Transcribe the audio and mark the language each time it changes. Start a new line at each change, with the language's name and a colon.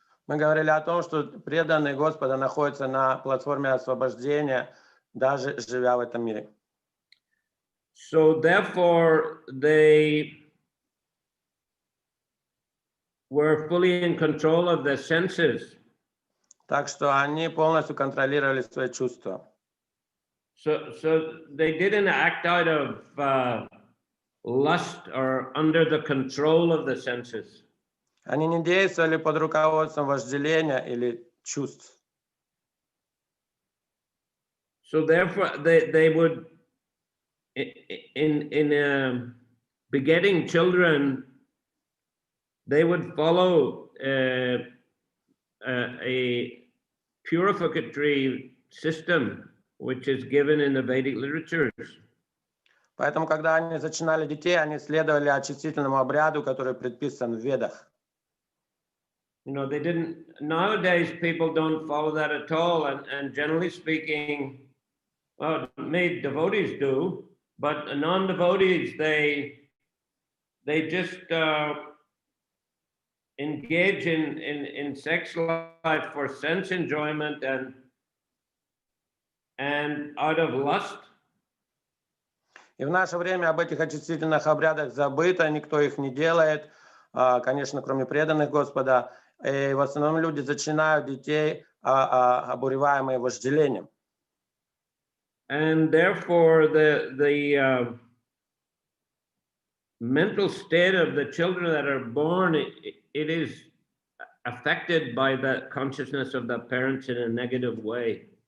Russian: Мы говорили о том, что преданные Господа находятся на платформе освобождения, даже живя в этом мире.
English: So therefore, they were fully in control of their senses.
Russian: Так что они полностью контролировали свои чувства.
English: So they didn't act out of lust or under the control of the senses.
Russian: Они не действовали под руководством вожделения или чувств.
English: So therefore, they would, in begetting children, they would follow a purificatory system, which is given in the Vedic literatures.
Russian: Поэтому, когда они зачинали детей, они следовали очистительному обряду, который предписан в Ведах.
English: You know, they didn't, nowadays people don't follow that at all. And generally speaking, well, made devotees do, but non-devotees, they just engage in sex life for sense enjoyment and out of lust.
Russian: И в наше время об этих очистительных обрядах забыто, никто их не делает, конечно, кроме преданных Господа. И в основном люди зачинают детей, обуреваемые вожделением.
English: And therefore, the mental state of the children that are born, it is affected by the consciousness of the parents in a negative way.